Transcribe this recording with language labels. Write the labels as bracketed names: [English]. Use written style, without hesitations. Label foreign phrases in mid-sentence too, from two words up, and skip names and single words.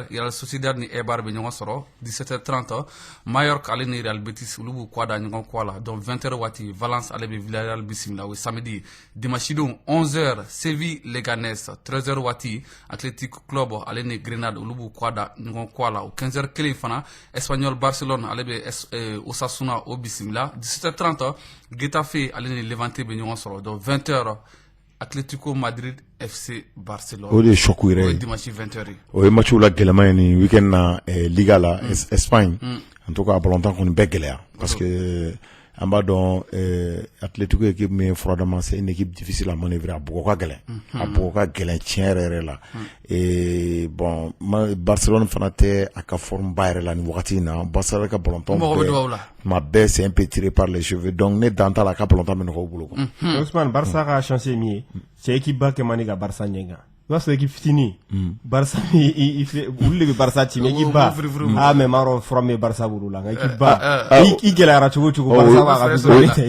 [Bambara] Real Sociedad ni Eibar bɛ ɲɔgɔn sɔrɔ 17h30 Mallorca ale ni Real Betis olu b'u kɔ da ɲɔgɔn kɔ la donc 20h waati Valence ale bɛ Villarreal bisimila o ye [French] samedi dimanche [Bambara] don 11h Séville Leganés 13h waati Athletic Club ale ni Grenade olu b'u kɔ da ɲɔgɔn kɔ la o 15h kelen fana Espanyol Barcelone ale bɛ Osasuna o bisimila 17h30 Getafe ale ni Levante bɛ ɲɔgɔn sɔrɔ donc 20h Atlético Madrid FC Barcelone o de ye choc yɛrɛ ye dimanche 20h o ye matchw la gɛlɛman ye nin week-end na Liga la Espagne [French] en tout cas [Bambara] ballon-tan kɔni bɛɛ gɛlɛya parce que an b'a dɔn Atlético équipe min [French] froidement c'est une équipe difficile à manœuvrer [Bambara] a bɔgɔ ka gɛlɛn a bɔgɔ ka gɛlɛn tiɲɛ yɛrɛ la bon Barcelone fana tɛ a ka forme ba yɛrɛ la ni wagati in na Barcelone ka ballontan ma bɛɛ [French] c'est un peu tiré par les cheveux donc [Bambara] ne dan t'a la ka ballontan bɛ nɔgɔ u bolo quoi. Ousmane Barça ka chance ye min ye [French] c'est équipe [Bambara] ba kɛ man di ka Barça ɲɛ kan i b'a sɔrɔ équipe fitinin Barça olu de bɛ Barça ci [French] mais équipe [Bambara] ba mais maa dɔn fura min ye Barça bolo la nka équipe ba i gɛlɛyara cogo cogo Barça b'a ka bisimilayi